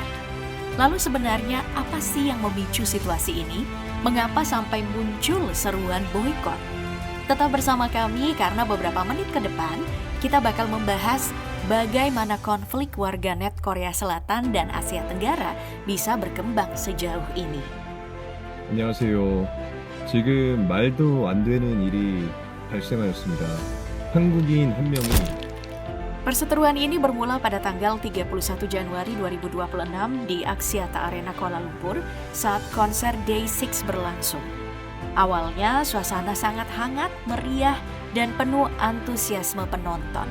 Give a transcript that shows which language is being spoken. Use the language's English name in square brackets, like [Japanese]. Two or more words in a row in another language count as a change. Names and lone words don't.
[Indonesian] Lalu sebenarnya apa sih yang memicu situasi ini? Mengapa sampai muncul seruan boikot? Tetap bersama kami karena beberapa menit ke depan kita bakal membahas bagaimana konflik warganet Korea Selatan dan Asia Tenggara bisa berkembang sejauh ini. [Korean] 안녕하세요. 지금 말도 안 되는 일이 발생하였습니다. 한국인 한 명이 [Indonesian] Perseteruan ini bermula pada tanggal 31 Januari 2026 di Axiata Arena Kuala Lumpur saat konser Day 6 berlangsung. Awalnya suasana sangat hangat, meriah, dan penuh antusiasme penonton.